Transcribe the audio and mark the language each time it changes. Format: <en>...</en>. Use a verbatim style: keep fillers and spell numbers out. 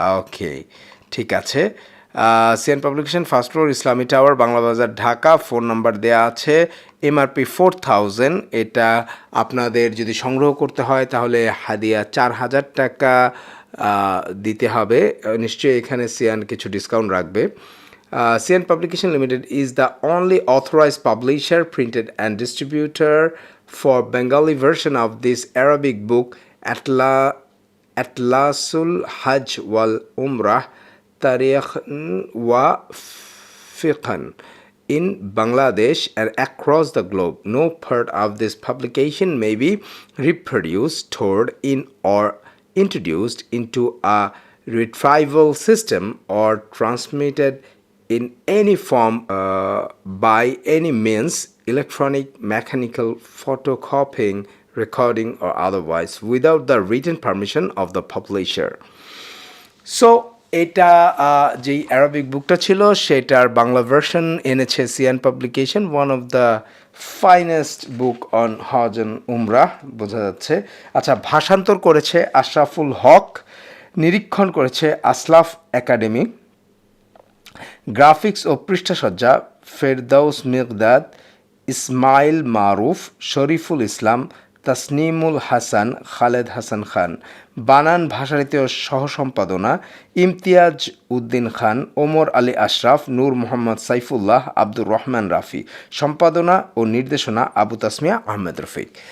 <bn>ওকে, ঠিক আছে। আহ, Sean publication, first floor, Islami tower, Bangla Bazar, Dhaka. Phone number দেয়া আছে, এমআরপি</bn> <en>Four thousand.</en> <bn>এটা আপনাদের যদি সংগ্রহ করতে হয় তাহলে হাদিয়া চার হাজার টাকা আহ, দিতে হবে। আহ, নিশ্চয়ই এখানে সিয়ান কিছু ডিসকাউন্ট রাখবে।</bn> <en>Uh, C N Publication Limited is the only authorized publisher, printed, and distributor for Bengali version of this Arabic book, Atla, Atlasul Hajj wal Umrah, Tariqan wa Fiqan in Bangladesh and across the globe. No part of this publication may be reproduced, stored in, or introduced into a retrieval system or transmitted in any form uh, by any means, electronic, mechanical, photocopying, recording, or otherwise, without the written permission of the publisher.</en> <bn>So এটা আহ, যেই Arabic বুকটা ছিল সেটার Bangla version এনেছে Sean publication,</bn> <en>one of the finest book on hajj and umrah,</en> <bn>বোঝা যাচ্ছে। আচ্ছা, ভাষান্তর করেছে আশরাফুল হক। নিরীক্ষণ করেছে আসলাফ একাডেমি, গ্রাফিক্স ও পৃষ্ঠাসজ্জা ফেরদাউস মিকদাদ, ইসমাইল মারুফ, শরীফুল ইসলাম, তাসনিমুল হাসান, খালেদ হাসান খান, বানান ভাষানীতির সহসম্পাদনা ইমতিয়াজ উদ্দিন খান, ওমর আলী আশরাফ, নূর মোহাম্মদ সাইফুল্লাহ, আব্দুর রহমান রাফি, সম্পাদনা ও নির্দেশনা আবু তাসমিয়া আহমেদ রফিক।</bn>